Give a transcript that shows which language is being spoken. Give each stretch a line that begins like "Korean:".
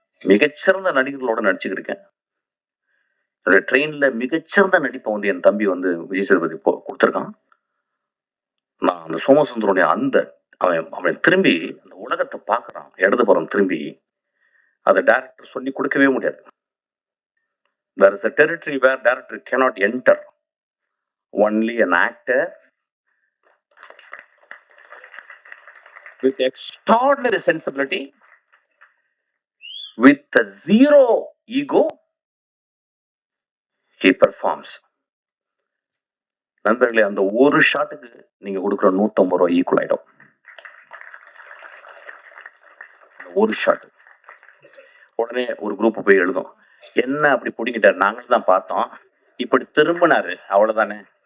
Tamil: மிகச்சிறந்த நடிகர்களோட நடிச்சுக்கிட்டு இருக்கேன். ட்ரெயின்ல மிகச்சிறந்த நடிப்பை வந்து என் தம்பி வந்து விஜய் சேதுபதி கொடுத்துருக்கான். நான் அந்த சோமசுந்தரனுடைய அவன் திரும்பி அந்த உலகத்தை பார்க்கறான். இடதுபுறம் திரும்பி அதை டைரக்டர் சொல்லி கொடுக்கவே முடியாது.
English: There is a territory where director cannot enter. Only an actor with extraordinary sensibility, with a zero ego, he performs.
Tamil: நண்பர்களே, அந்த ஒரு ஷாட்டுக்கு நீங்க கொடுக்குற 150 ரூபாய் ஈக்குவல் ஆயிடும். ஒரு ஷாட். உடனே ஒரு குரூப் போய் எழுதும், என்ன அப்படி பிடிக்கிட்டாரு, நாங்களும் தான் பார்த்தோம், இப்படி திரும்பினாரு, அவ்வளவுதானே.